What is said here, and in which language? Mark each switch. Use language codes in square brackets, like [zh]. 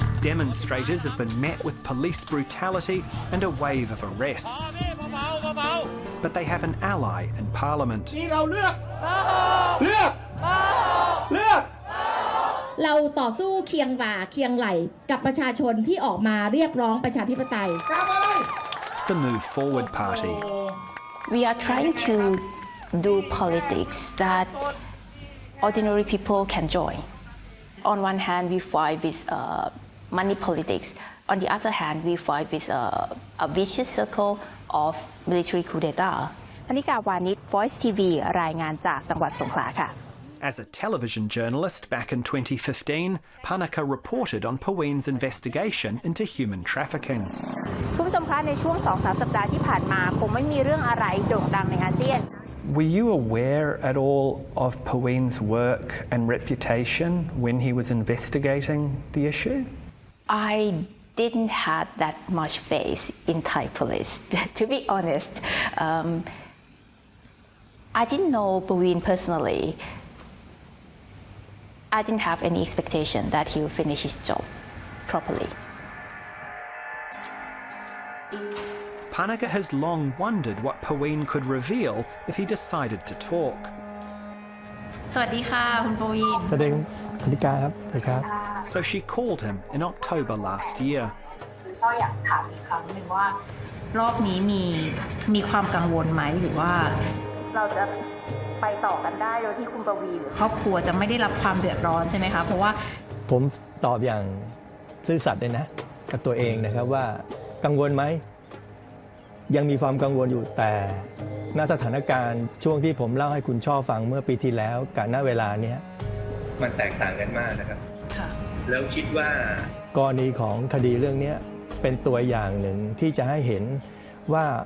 [en] Demonstrators have been met with police brutality and a wave of arrests. But they have an ally in Parliament. [th] เราต่อสู้เคียงบ่าเคียงไหล่กับประชาชนที่ออกมาเรียกร้องประชาธิปไตย [en] The Move Forward Party. We are trying to do politics that ordinary people can join. On one hand, we fight with money politics. On the other hand, we fight with a vicious circle of military coup d'etat. [th] ธนิกาวานิช Voice TV รายงานจากจังหวัดสงขลาค่ะ [en] As a television journalist back in 2015, Panaka reported on Pawin's investigation into human trafficking. [th] คุณผู้ชมคะในช่วง 2-3 สัปดาห์ที่ผ่านมาคงไม่มีเรื่องอะไรโด่งดังในอาเซียน [en] Were you aware at all of Pawin's work and reputation when he was investigating the issue? I didn't have that much faith in Thai police, to be honest. I didn't know Pawin personally. I didn't have any expectation that he would finish his job properly. Panaka has long wondered what Pawin could reveal if he decided to talk. [th] สวัสดีค่ะคุณปวีณ สวัสดีธนิกาครับสวัสดีครับ [en] So she called him in October last year. [th] ช่ออยากถามอีกครั้งหนึ่งว่ารอบนี้มีความกังวลไหมหรือว่าเราจะไปต่อกันได้โดยที่คุณปวีณหรือครอบครัวจะไม่ได้รับความเดือดร้อนใช่ไหมคะเพราะว่า ผมตอบอย่างซื่อสัตย์เลยนะกับตัวเองนะครับว่ากังวลไหมยังมีความกังวลอยู่แต่ณสถานการณ์ช่วงที่ผมเล่าให้คุณช่อฟังเมื่อปีที่แล้วกับณเวลาเนี้ยมันแตกต่างกันมากนะครับแล้วคิดว่ากรณีของคดีเรื่องนี้เป็นตัวอย่างหนึ่งที่จะให้เห็นว่า